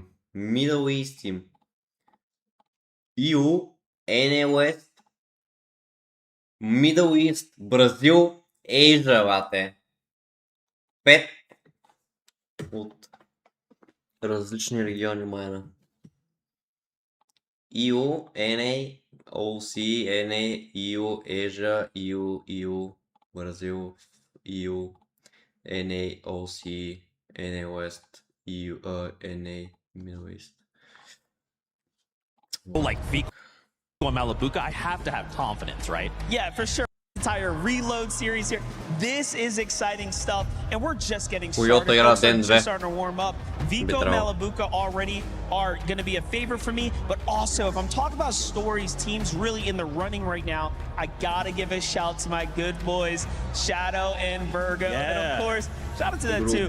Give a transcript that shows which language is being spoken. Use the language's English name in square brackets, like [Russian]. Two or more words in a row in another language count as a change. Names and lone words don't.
[English] Middle East Team. EU, NA West. [Bulgarian] Middle East, Бразил, Asia, бате. 5 от различни региони, майна. [English] EU, NA, OC, NA, EU, Asia, EU, Brazil, EU, NA, OC, NA West, EU, NA, Middle East. Like Vico and Malibuca, I have to have confidence, right? Yeah, for sure. Entire reload series here. This is exciting stuff, and we're just getting started. We're just starting to warm up. Vico and Malibuca already are going to be a favorite for me, but also if I'm talking about stories, teams really in the running right now, I gotta give a shout to my good boys, Shadow and Virgo, and of course, shout out to that too.